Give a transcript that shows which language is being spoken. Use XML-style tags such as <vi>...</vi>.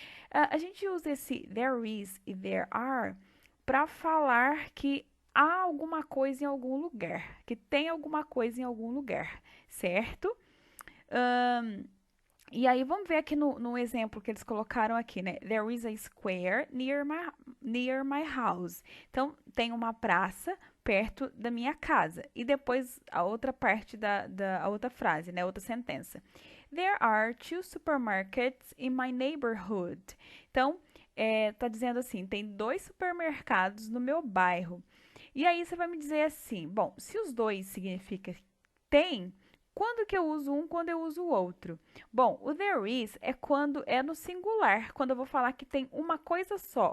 <pt>A gente usa esse there is e there are para falar que há alguma coisa em algum lugar, que tem alguma coisa em algum lugar, certo? Ahn, e aí, vamos ver aqui no exemplo que eles colocaram aqui, né?</pt> <en>There is a square near my house.</en> <pt>Então, tem uma praça perto da minha casa. E depois, a outra parte a outra frase, né? Outra sentença.</pt> <en>There are two supermarkets in my neighborhood.</en> <pt>Então, tá dizendo assim, tem dois supermercados no meu bairro. E aí, você vai me dizer assim, bom, se os dois significa tem, quando que eu uso um, quando eu uso o outro? Bom, o there is é quando é no singular, quando eu vou falar que tem uma coisa só.</pt>